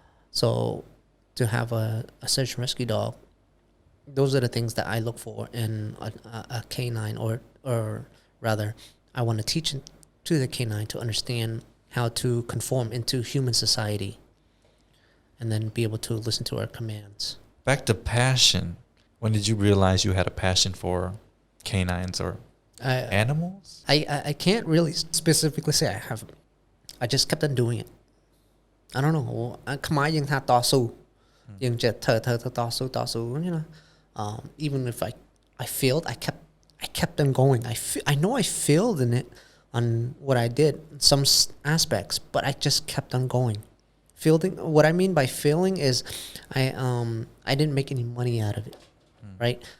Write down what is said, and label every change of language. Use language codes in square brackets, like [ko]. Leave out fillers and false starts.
[en] So to have a search and rescue dog, those are the things that I look for in a canine, or rather, I want to teach to the canine to understand how to conform into human society, and then be able to listen to our commands. Back to passion. When did you realize you had a passion for canines or animals? I can't really specifically say I have. I just kept on doing it. I don't know. [km] Khmer យើងថា តស៊ូ យើងចេះធ្វើ តស៊ូ [en] you know. Even if I failed, I kept on going. I know I failed in it on what I did, some aspects, but I just kept on going. Failing. What I mean by failing is I didn't make any money out of it, right?